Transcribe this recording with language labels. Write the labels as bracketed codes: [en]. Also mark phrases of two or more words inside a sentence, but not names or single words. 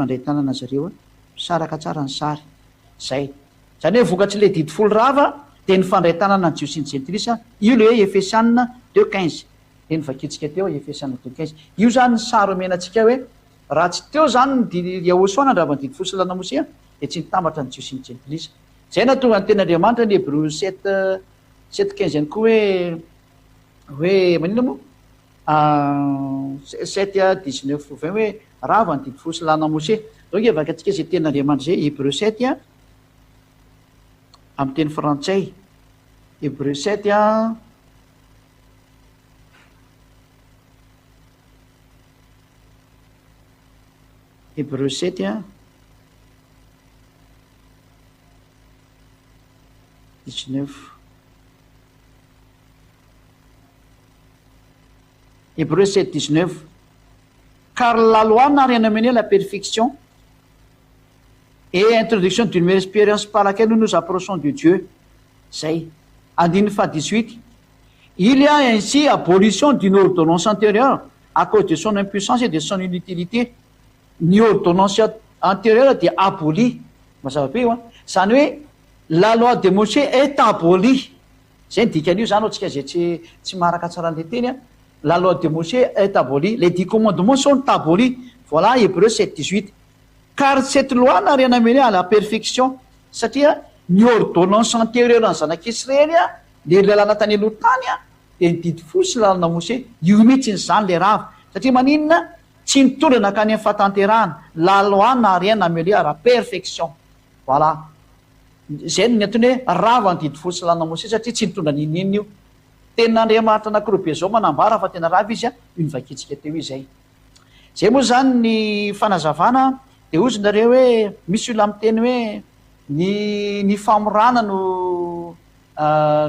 [mg] fandray tanana zareo a saraka tsara ny sary zay zany hoe vokatsy le didy folo rava de ny fandray tanana ny jiosy ny gentilisa io le hoe Efesianina 2:15 de ny vakitsika teo Efesianina 2:15 io zany ny sary omenantsika hoe raha tsy teo zany ny Yahosoa nandravany didy folo sy lana Mose de tsy nitambatra ny jiosy ny gentilisa zay na tonga ny ten'Andriamanitra ny Hébreux 7:15 ihany koa hoe manina moa 7:19 hoe rava ny didy folo sy lana Mose donc evaka atsika zay ten'Andriamanitra zay Hébreux 7 amin'ny teny frantsay Hébreux 7 [fr] Hébreux 7 19 Hébreux 7:19 car la loi n'a rien amené à la perfection et introduction d'une meilleure expérience par laquelle nous nous approchons de Dieu. [mg] Zay. Andininy fa 18. [fr] Il y a ainsi abolition d'une ordonnance antérieure à cause de son impuissance et de son inutilité. [mg] Ny [fr] ordonnance antérieure [mg] dia abolie. Mazava be io a. Zany hoe [fr] la loi de Mosè est abolie. [mg] Zay ny dikan'io zany ohatsika zay tsy maraka tsara an'le teny a. [fr] La loi de Mosè est abolie. Les 10 commandements sont abolis. [mg] Voilà Hébreux 7:18. [fr] Car cette loi n'a rien amené à la perfection [mg] satria ny [fr] ordonnance antérieure [mg] ny zanak'Israely a le lalana tany aloha tany a de ny didy folo sy lalana Mosè io mihitsy zany le rava satria maninona tsy nitondra nakany amin'ny fahatanterahana [fr] la loi n'a rien amené à la perfection. [mg] Voilà zay ny antony hoe rava ny didy folo sy lalana Mosè satria tsy nitondra ninina io ten'Andriamanitra anankiroa be zao manambara fa tena rava izy a io nivakitsika teo izay zay moa zany ny fanazavana. De ozy nareo hoe misy olo amin'ny teny hoe ny famorana no nampiady